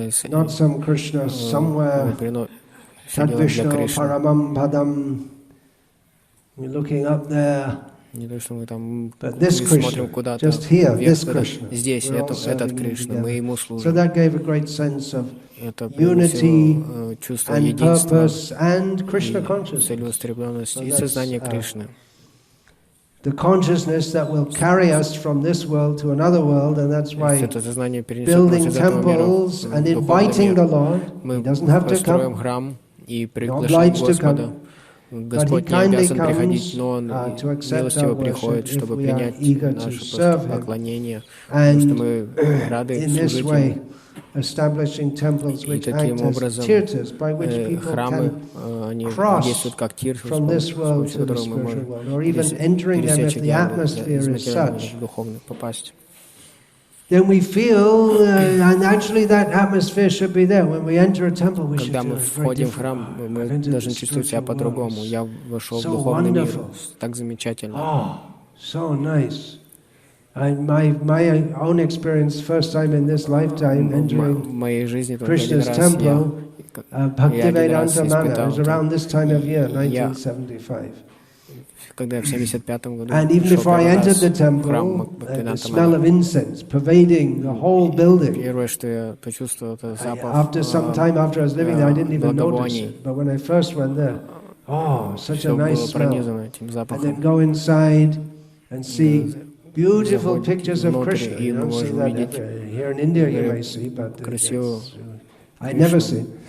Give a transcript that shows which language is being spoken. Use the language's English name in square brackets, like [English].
[English] Not some Krishna somewhere. Tad Vishnu Paramam Padam. We're looking up there. But this Krishna, just here, this Krishna. [Russian] Этот Кришна, мы ему служим. [English] So that gave a great sense of unity and purpose and Krishna consciousness. [Russian] И сознание Кришны. [English] The consciousness that will carry us from this world to another world, and that's why building temples and inviting the Lord, He doesn't have to come. [Russian] И приглашать Господа. Господь не обязан приходить, но Он милостиво приходит, чтобы принять наше просто поклонение, потому что мы рады служить Ему. И таким образом храмы, они действуют как тиртхи, с помощью которых мы можем пересечь океан из материального в духовный попасть. [English] Then we feel, and actually that atmosphere should be there. When we enter a temple, we should feel very different. [Russian] Мы должны чувствовать себя по-другому. Я вошел в духовный мир. Так замечательно. [English] Oh, so nice. My own experience, first time in this lifetime, entering Krishna's temple, Bhaktivedanta Mana, was around this time of year, 1975. [Russian] Когда в 75-м году [English] and even before I entered the temple, the smell of incense pervading the whole building. [Russian] Первое, что я почувствовал, это запах. [English] After some time after I was living there, I didn't even notice it. But when I first went there, oh, such a nice smell. And then go inside and see beautiful pictures of Krishna. You don't see that here in India. You may see, but I never see.